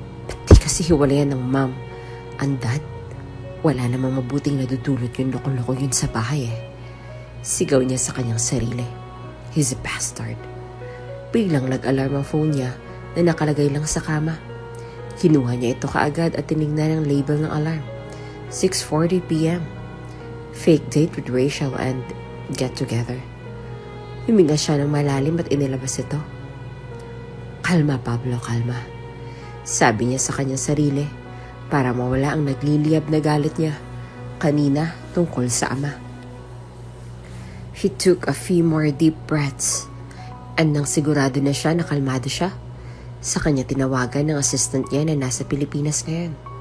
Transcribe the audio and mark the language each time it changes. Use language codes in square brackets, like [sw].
[tl] Ba't di kasi hiwalayan ng mom ang dad? Wala namang mabuting nadudulot yung loko-loko yun sa bahay eh. Sigaw niya sa kanyang sarili. [en] He's a bastard. [tl] Biglang nag-alarm ang phone niya na nakalagay lang sa kama. Kinuha niya ito kaagad at tinignan ang label ng alarm. 6:40 p.m. [en] Fake date with Rachel and get together. [tl] Huminga siya ng malalim at inilabas ito. Kalma, Pablo, kalma. Sabi niya sa kanyang sarili para mawala ang nagliliyab na galit niya kanina tungkol sa ama. [en] He took a few more deep breaths and [tl] nang sigurado na siya na kalmado siya, sa kanya tinawagan ng assistant niya na nasa Pilipinas ngayon.